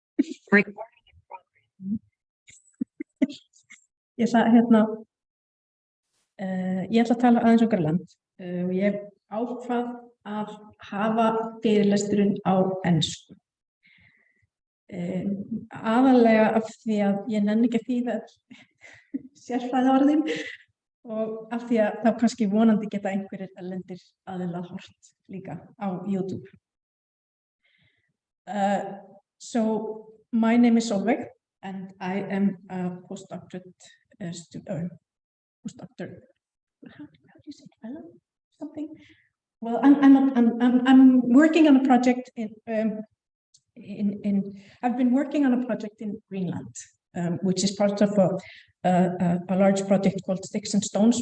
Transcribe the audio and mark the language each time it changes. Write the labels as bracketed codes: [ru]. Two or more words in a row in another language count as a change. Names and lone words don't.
[is] Ég ætla að tala aðeins Grænland og ég ákvað að hafa fyrirlesturinn á ensku. Aðallega af því að ég nenni ekki að þýða sérfræðiorðin og af því að þá kannski vonandi geta einhverjir erlendir aðilar horft líka á YouTube. [en] So my name is Sólveig and I am a postdoctorate student. Postdoctor. How do you say fellow? Something. Well, I'm working on a project I've been working on a project in Greenland, which is part of a large project called Sticks and Stones.